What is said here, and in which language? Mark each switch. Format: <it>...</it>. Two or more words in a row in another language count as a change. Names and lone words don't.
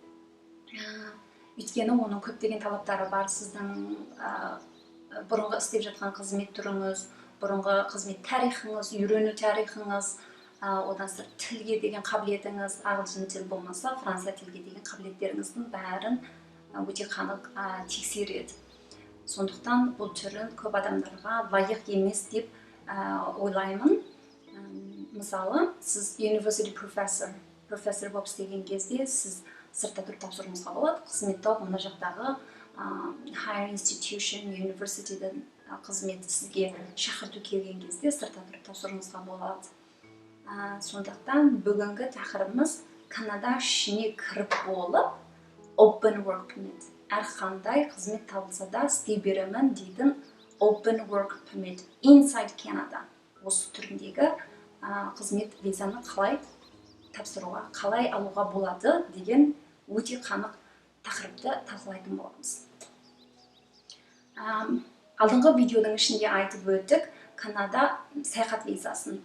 <kk>Өйткені оның көптеген талаптары бар. Сіздің бұрынғы істеп жатқан қызмет түріңіз, бұрынғы қызмет тарихыңыз, үйрену тарихыңыз, одан сырт тілге деген қабілетіңіз, ағылшын тіл болмаса, франция тілге деген қабілеттеріңіздің бәрін өте қанық тексереді. Сондықтан бұл түрін көп адамдарға лайық емес деп ойлаймын. Мысалы, сіз</kk> <en>university professor</en> <kk>болып істеген кезде сіз сыртта тұрып тапсыруыңызға болады. Қызмет тауып, мына жақтағы</kk> <en>higher institution,</en> <kk>university'дің қызметі сізге шақырту келген кезде сыртта тұрып тапсыруыңызға болады. Сондықтан бүгінгі тақырыбымыз Канада ішіне кіріп болып</kk> <en>open work permit.</en> <kk>Әрқандай қызмет табылса да істей беремін дейтін</kk> <en>open work permit inside Canada.</en> <kk>Осы түріндегі қызмет визаны қалай тапсыруға, қалай алуға болады деген өте қанық тақырыпты талқылайтын боламыз. Алдыңғы видеоның ішінде айтып өттік, Канада саяхат визасын.</kk>